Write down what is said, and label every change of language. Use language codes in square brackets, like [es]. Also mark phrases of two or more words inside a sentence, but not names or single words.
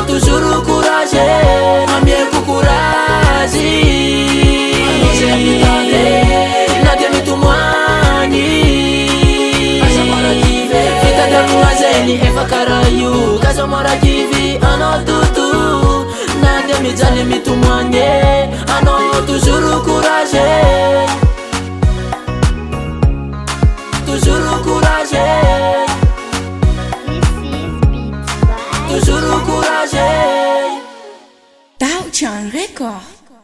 [fr] toujours courage [mg] amieko courage anao zay mitady na dia mitomagny Casamora kivy fitadiavagna zegny efa karaha io Casamora kivy anao toto na dia mijaly mitomagny anao [fr] toujours courage toujours courage [en] This is beat by [fr] toujours courage [en] Daochang Record.